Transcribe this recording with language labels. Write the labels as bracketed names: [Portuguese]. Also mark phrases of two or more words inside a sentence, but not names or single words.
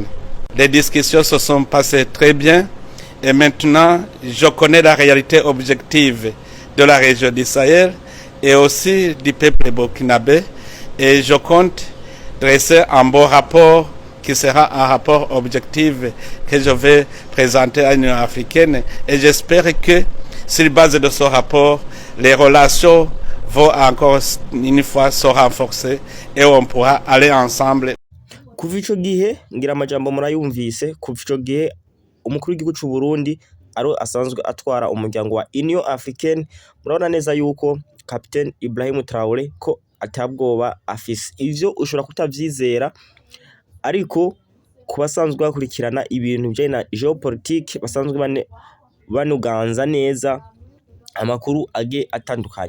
[French] Les discussions se sont passées très bien et maintenant je connais la réalité objective de la région du Sahel et aussi du peuple burkinabé et je compte dresser un bon rapport qui sera un rapport objectif que je vais présenter à l'Union africaine et j'espère que sur la base de ce rapport, les relations vont encore une fois se renforcer et on pourra aller ensemble. [Rundi] Kuva ico gihe ngira amajambo murayumvise, kuva ico gihe umukuru w'igihugu c'u Burundi asanzwe atwara umuryango wa Union Africaine, murabona neza yuko Capitaine Ibrahim Traoré ko atabwoba afise. Ivyo ushobora kutavyizera ariko ku basanzwe bakurikirana ibintu bijanye na geopolitique basanzwe banuganza neza amakuru atandukanye.